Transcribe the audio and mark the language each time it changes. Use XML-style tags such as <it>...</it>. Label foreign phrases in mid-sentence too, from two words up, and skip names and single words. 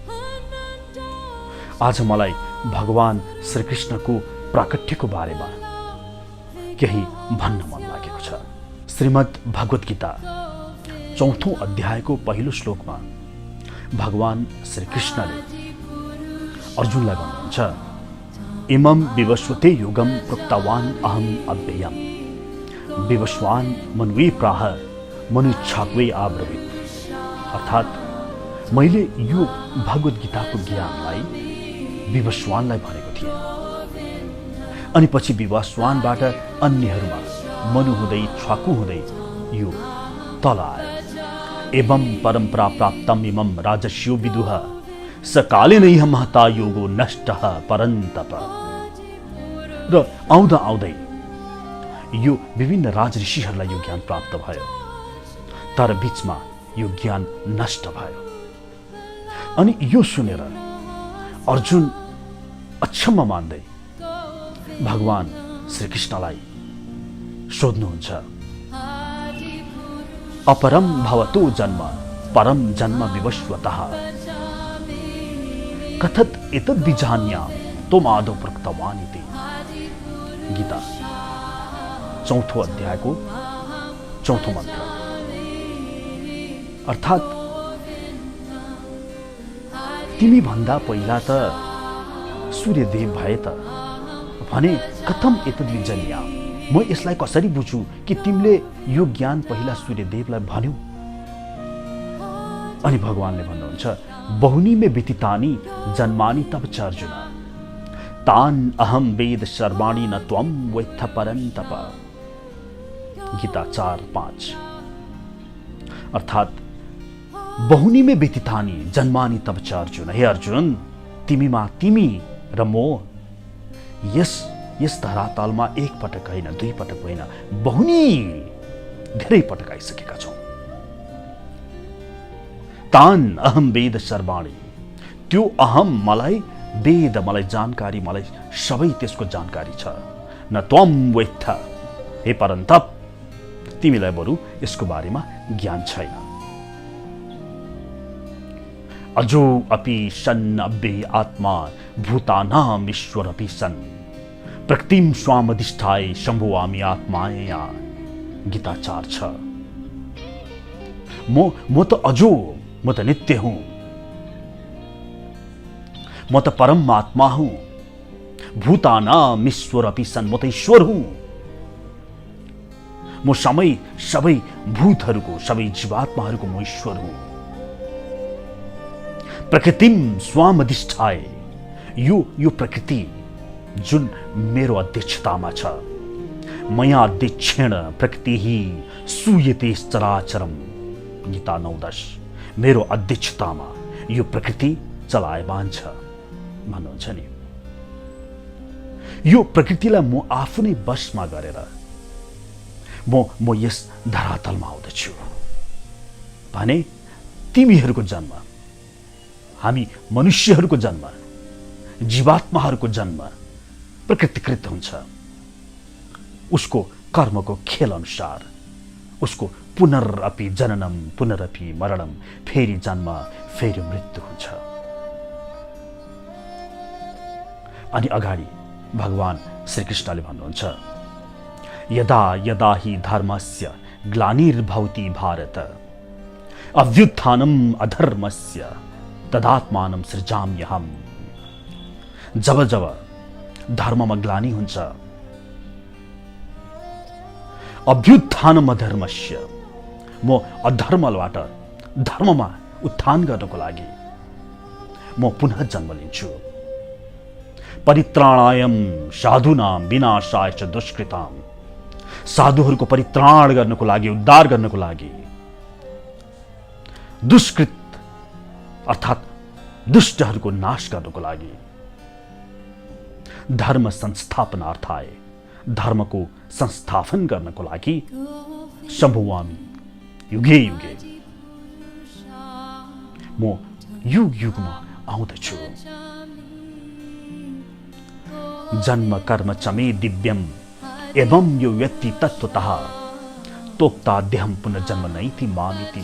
<ne>आज मलाई भगवान श्रीकृष्णको प्राकट्यको बारेमा केही भन्न मन लागेको छ। श्रीमद् भगवत गीता 4औं अध्यायको पहिलो श्लोकमा भगवान श्रीकृष्णले अर्जुनलाई भन्नुहुन्छ,</ne> <sa>इमं विवस्वते युगम प्रोक्तवान अहम अव्ययम विवस्वान मन्वे प्राह मनुच्छाक्वे आब्रवीत।</sa> <ne>अर्थात् मैले यो भगवत गीताको ज्ञानलाई विवस्वानलाई भनेको थिएँ। अनि पछि विवस्वानबाट अन्यहरूमा मनु हुँदै छ्वाकु हुँदै यो तल आयो।</ne> <sa>एवं परम्परा प्राप्तम इमं राजस्यो विदुः सकालेनैह महता योगो नष्टः परन्तप।</sa> <ne>र आउँदा आउँदै यो विभिन्न राजऋषिहरूलाई यो ज्ञान प्राप्त भयो, तर बीचमा यो ज्ञान नष्ट भयो। अनि यो सुनेर अर्जुन अक्षम्म मान्दै भगवान श्रीकृष्णलाई सोध्नुहुन्छ,</ne> <sa>अपरम भवतो जन्म परम जन्म विवस्वतः कथत एतद् विजान्याम त्वमादौ प्रोक्तवान् इति।</sa> <ne>गीता 4औं अध्यायको 4औं मन्त्र। अर्थात् तिमी भन्दा पहिला त सूर्यदेव भए त भने</ne> <sa>कथम एतद् विजान्याम,</sa> <ne>म यसलाई कसरी बुझु कि तिमीले यो ज्ञान पहिला सूर्यदेवलाई भन्यौ। अनि भगवानले भन्नुहुन्छ,</ne> <sa>बहुनी में विदितानि जन्मानि तव च अर्जुन तान अहम वेद सर्वाणि न त्वं वेत्थ परन्तप।</sa> <ne>गीता 4:5। अर्थात</ne> <sa>बहुनी में विदितानि जन्मानि तव च अर्जुन,</sa> <ne>हे अर्जुन तिमीमा तिमी र म यस धरातलमा एक पटक होइन, दुई पटक होइन, बहुनी धेरै पटक आइसकेका छौं।</ne> <sa>तान अहम वेद सर्वाणि,</sa> <ne>त्यो अहम मलाई वेद, मलाई जानकारी, मलाई सबै त्यसको जानकारी छ।</ne> <sa>न त्वं वेत्थ,</sa> <ne>हे परन्तप तिमीलाई बरु यसको बारेमा ज्ञान छैन।</ne> <sa>अजो अपि सन् अव्यय आत्मा भूतानाम ईश्वर अपि सन् प्रकृतिम स्वामधिष्ठाय शंभुवामि आत्माया।</sa> <ne>गीता 4:6। म त अजो, म त नित्य हूं, म त परमात्मा हूं।</ne> <sa>भूतानाम ईश्वर अपि सन्,</sa> <ne>म त ईश्वर हूं। म सबै भूतहरूको, सबै जीवात्माहरूको म ईश्वर हूं।</ne> <sa>प्रकृतिम स्वामधिष्ठाय,</sa> <ne>यो प्रकृति जुन मेरो अध्यक्षतामा छ,</ne> <sa>मया अध्यक्षेण प्रकृति ही सूयते चराचरम।</sa> <ne>गीता 9:10। मेरो अध्यक्षतामा यो प्रकृति चलायमान छ भन्नुहुन्छ नि। यो प्रकृतिलाई म आफ्नै वशमा गरेर म यस धरातलमा आउँदछु भने तिमीहरूको जन्म, हामी मनुष्यहरूको जन्म, जीवात्माहरूको जन्म प्रकृतिकृत हुन्छ। उसको कर्मको खेल अनुसार उसको</ne> <sa>पुनरअपि जननम पुनरअपि मरणम,</sa> <ne>फेरि जन्म फेरि मृत्यु हुन्छ। अनि अगाडि भगवान श्रीकृष्णले भन्नुहुन्छ,</ne> <sa>यदा यदा हि धर्मस्य ग्लानिर्भवति भारत अभ्युत्थानम अधर्मस्य तदात्मानं सृजाम्यहम्।</sa> <ne>जब जब धर्ममा ग्लानि हुन्छ,</ne> <sa>अभ्युत्थानम अधर्मस्य,</sa> <ne>म अधर्मबाट धर्ममा उत्थान गर्नको लागि म पुनः जन्म लिन्छु।</ne> <sa>परित्राणायम साधूनां विनाशाय च दुष्कृतां,</sa> <ne>साधुहरूको परित्राण गर्नको लागि, उद्धार गर्नको लागि, दुष्कृत अर्थात् दुष्टहरूको नाश गर्नको लागि,</ne> <sa>धर्म संस्थापनार्थाय,</sa> <ne>धर्मको संस्थापन गर्नको लागि,</ne> <sa>सम्भवामि युगे युगे,</sa> <ne>म युग युगमा आउँदछु।</ne> <sa>जन्म कर्म च मे दिव्यम एवं यो व्यक्ति तत्त्वतः तोक्ताद्यहं पुनर्जन्म नैति मामिति।</sa>